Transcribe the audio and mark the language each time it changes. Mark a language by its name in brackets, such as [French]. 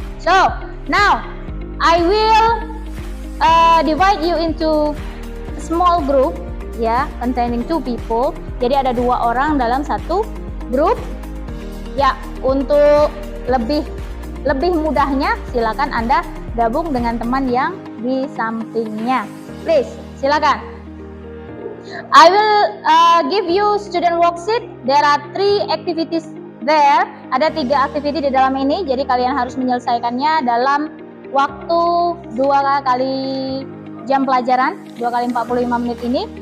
[English] So, now I will divide you into small group ya, containing 2 people. [Indonesian] Jadi ada 2 orang dalam satu grup. Ya, untuk lebih mudahnya silakan Anda gabung dengan teman yang di sampingnya. [English] Please, [Indonesian] silakan. [English] I will give you student worksheet. There are 3 activities there. [Indonesian] Ada 3 activity di dalam ini. Jadi kalian harus menyelesaikannya dalam waktu 2 kali jam pelajaran, 2 kali 45 menit ini.